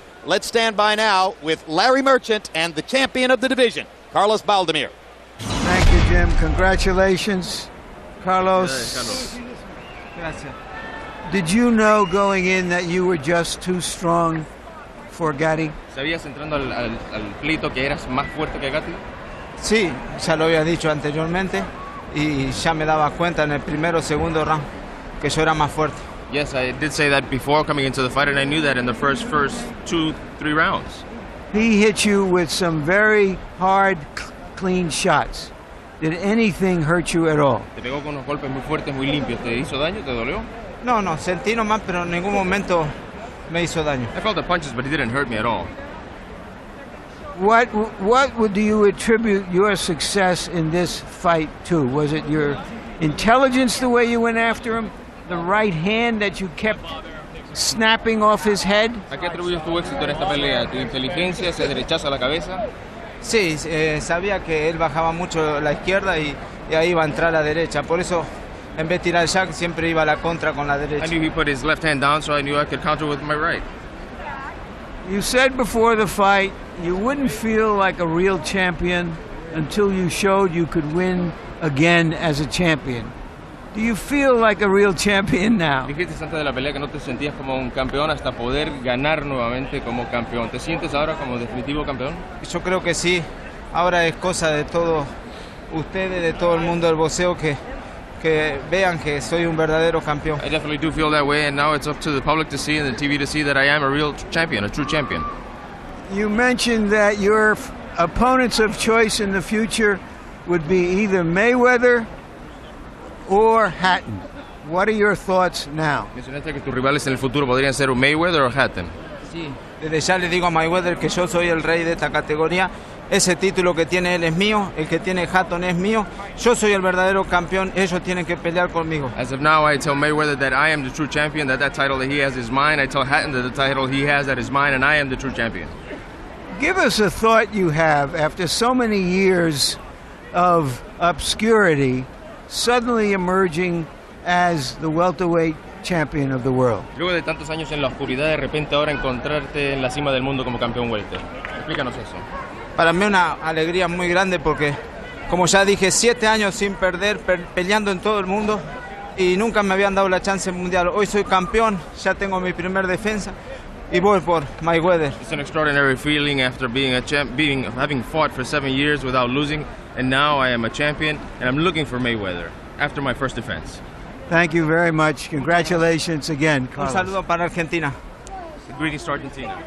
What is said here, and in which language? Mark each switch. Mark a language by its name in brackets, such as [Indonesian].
[English] Let's stand by now with Larry Merchant and the champion of the division, Carlos Baldomir. Thank you, Jim. Congratulations, Carlos. [Spanish] Gracias. [English] Did you know going in that you were just too strong for Gatti? [Spanish] ¿Sabías entrando al pleito que eras más fuerte que Gatti? Sí, ya lo había dicho anteriormente y ya me daba cuenta en el primero o segundo round que yo era más fuerte. [English] Yes, I did say that before coming into the fight, and I knew that in the first 2-3 rounds. He hit you with some very hard, clean shots. Did anything hurt you at all? [Spanish] Te pegó con unos golpes muy fuertes, muy limpios. ¿Te hizo daño? ¿Te dolió? No, sentí nomás, pero en ningún momento me hizo daño. [English] I felt the punches, but he didn't hurt me at all. What do you attribute your success in this fight to? Was it your intelligence, the way you went after him? The right hand that you kept snapping off his head? [Spanish] ¿A qué atribuyes tu éxito en esta pelea? ¿Tu inteligencia, ese derechazo a la cabeza? Sí, sabía que él bajaba mucho a la izquierda y ahí iba a entrar a la derecha. Por eso, en vez de tirar jack, siempre iba a la contra con la derecha. [English] I knew he put his left hand down, so I knew I could counter with my right. You said before the fight you wouldn't feel like a real champion until you showed you could win again as a champion. Do you feel like a real champion now? [Spanish] Dijiste antes de la pelea que no te sentías como un campeón hasta poder ganar nuevamente como campeón. ¿Te sientes ahora como definitivo campeón? Yo creo que sí. Ahora es cosa de todos ustedes, de todo el mundo del boxeo que vean que soy un verdadero campeón. [English] I definitely do feel that way, and now it's up to the public to see and the TV to see that I am a real champion, a true champion. You mentioned that your opponents of choice in the future would be either Mayweather or Hatton. What are your thoughts now? [Spanish] Mencionaste que tus rivales en el futuro podrían ser un Mayweather o Hatton. Sí, desde ya le digo a Mayweather que yo soy el rey de esta categoría. Ese título que tiene él es mío, el que tiene Hatton es mío. Yo soy el verdadero campeón, ellos tienen que pelear conmigo. [English] As of now, I tell Mayweather that I am the true champion, that title that he has is mine. I tell Hatton that the title he has that is mine, and I am the true champion. Give us a thought you have after so many years of obscurity, suddenly emerging as the welterweight champion of the world. [Spanish] Luego de tantos años en la oscuridad, de repente ahora encontrarte en la cima del mundo como campeón welter. Explícanos eso. Para mí una alegría muy grande porque, como ya dije, 7 años sin perder, peleando en todo el mundo y nunca me habían dado la chance mundial. Hoy soy campeón, ya tengo mi primer defensa. Y voy por Mayweather. [English] It's an extraordinary feeling after being a having fought for 7 years without losing, and now I am a champion, and I'm looking for Mayweather after my first defense. Thank you very much. Congratulations again, [Spanish] Un [English] Carlos. [Spanish] saludo para Argentina. [English] Greetings to Argentina.